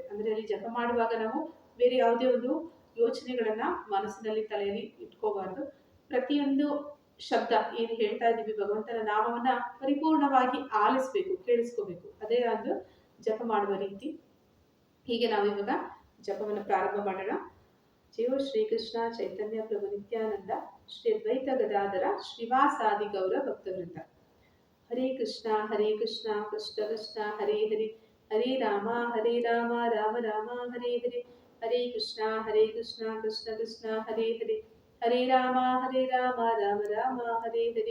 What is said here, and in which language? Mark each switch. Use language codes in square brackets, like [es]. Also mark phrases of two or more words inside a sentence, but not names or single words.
[kn] ಅಂದ್ರೆ ಅಲ್ಲಿ ಜಪ ಮಾಡುವಾಗ ನಾವು ಬೇರೆ ಯಾವುದೇ ಒಂದು ಯೋಚನೆಗಳನ್ನ ಮನಸ್ಸಿನಲ್ಲಿ ತಲೆಯಲ್ಲಿ ಇಟ್ಕೋಬಾರ್ದು. ಪ್ರತಿಯೊಂದು ಶಬ್ದ ಏನು ಹೇಳ್ತಾ ಇದ್ದೀವಿ ಭಗವಂತನ ನಾಮವನ್ನ ಪರಿಪೂರ್ಣವಾಗಿ ಆಲಿಸ್ಬೇಕು, ಕೇಳಿಸ್ಕೋಬೇಕು. ಅದೇ ಒಂದು ಜಪ ಮಾಡುವ ರೀತಿ. ಹೀಗೆ ನಾವಿವಾಗ ಜಪವನ್ನು ಪ್ರಾರಂಭ ಮಾಡೋಣ. [sa] ಜಯೋ ಶ್ರೀಕೃಷ್ಣ ಚೈತನ್ಯ ಪ್ರಭು ನಿತ್ಯಾನಂದ ಶ್ರೀ ಅದ್ವೈತ ಗದಾಧರ ಶ್ರೀವಾಸಾದಿ ಗೌರ ಭಕ್ತವೃಂದ. ಹರೇ ಕೃಷ್ಣ ಕೃಷ್ಣ ಕೃಷ್ಣ ಹರೇ ಹರೇ ಹರೇ ರಾಮ ರಾಮ ರಾಮ ಹರೇ ಹರೇ. ಹರೇ ಕೃಷ್ಣ ಕೃಷ್ಣ ಕೃಷ್ಣ ಹರೇ ಹರೇ ಹರೇ ರಾಮ ರಾಮ ರಾಮ ಹರೇ ಹರೇ.